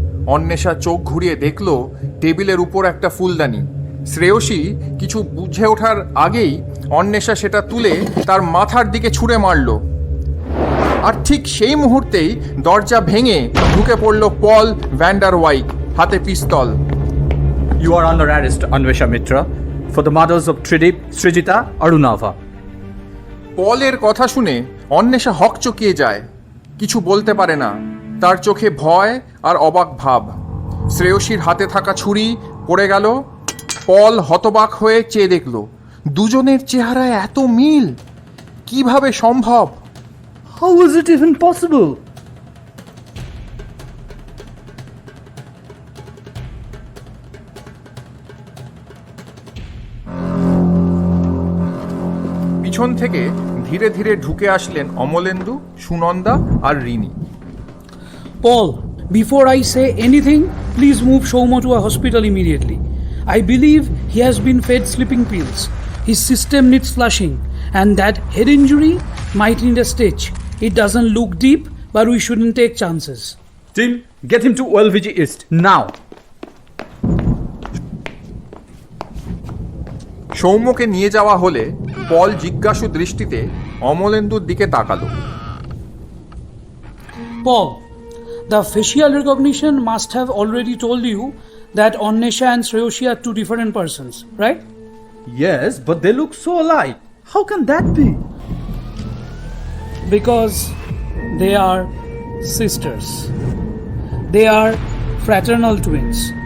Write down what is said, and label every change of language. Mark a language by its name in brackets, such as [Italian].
[Bangla] অন্বেষা চোখ ঘুরিয়ে দেখলো টেবিলের উপর একটা ফুলদানি। শ্রেয়সী কিছু বুঝে ওঠার আগেই অন্বেষা সেটা তুলে তার মাথার দিকে ছুঁড়ে মারল। আর ঠিক সেই মুহূর্তেই দরজা ভেঙে ঢুকে পড়ল পল ভ্যান্ডার ওয়াইক, হাতে পিস্তল। [English] You are under arrest, Anvesha Mitra, for the murders of Tridip, Srijita, Arunava. [Bangla] পলের কথা শুনে অন্বেষা হকচকিয়ে যায়। কিছু বলতে পারে না, তার চোখে ভয় আর অবাক ভাব। শ্রেয়সীর হাতে থাকা ছুরি পড়ে গেল। পল হতবাক হয়ে চেয়ে দেখল, দুজনের চেহারায় এত মিল, কিভাবে সম্ভব? [English] How is it even possible? [Bangla] পিছন থেকে ধীরে ধীরে ঢুকে আসলেন অমলেন্দু, সুনন্দা আর Rini. [English] Paul, before I say anything, please move Shaumo to a hospital immediately. I believe he has been fed sleeping pills. His system needs flushing, and that head injury might need a stitch. It doesn't look deep, but we shouldn't take chances. Team, get him to OLVG East now. [Bangla] সৌম্যকে নিয়ে যাওয়া হলে পল জিজ্ঞাসু দৃষ্টিতে অমলেন্দুর দিকে তাকালো। [English] Paul, the facial recognition must have already told you that Onnesha and Shreyoshi are two different persons, right? Yes, but they look so alike. How can that be? Because they are sisters. They are fraternal twins.